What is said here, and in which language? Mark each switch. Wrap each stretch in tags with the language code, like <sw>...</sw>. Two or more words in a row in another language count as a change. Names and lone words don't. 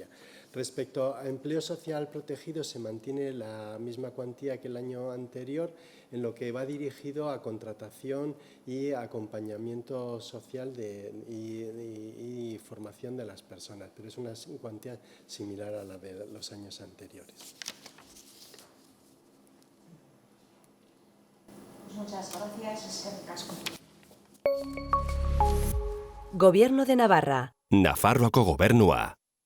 <es>Respecto a empleo social protegido, se mantiene la misma cuantía que el año anterior, en lo que va dirigido a contratación y acompañamiento social y formación de las personas, pero es una cuantía similar a la de los años anteriores. Muchas gracias.</es> <eu>Eskerrik asko.</eu> <es>Gobierno de Navarra.</es> <eu>Nafarroako gobernua.</eu>